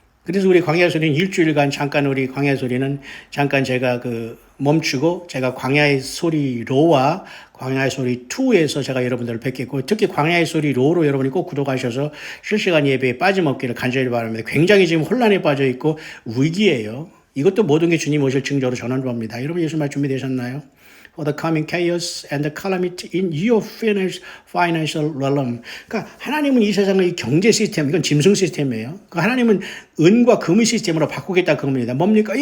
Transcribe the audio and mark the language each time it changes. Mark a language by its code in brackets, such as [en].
[ko] 그래서 우리 광야 소리는 일주일간 잠깐 우리 광야 소리는 잠깐 제가 멈추고 제가 광야의 소리 로와 광야의 소리 2에서 제가 여러분들을 뵙겠고 특히 광야의 소리 로로 여러분이 꼭 구독하셔서 실시간 예배에 빠짐없기를 간절히 바랍니다. 굉장히 지금 혼란에 빠져 있고 위기예요. 이것도 모든 게 주님 오실 징조로 전환합니다. 여러분 예수 말 준비되셨나요? [en] For the coming chaos and the calamity in your financial realm. [ko] 그러니까 하나님은 이 세상의 이 경제 시스템, 이건 짐승 시스템이에요. 그러니까 하나님은 은과 금의 시스템으로 바꾸겠다 그겁니다. 뭡니까?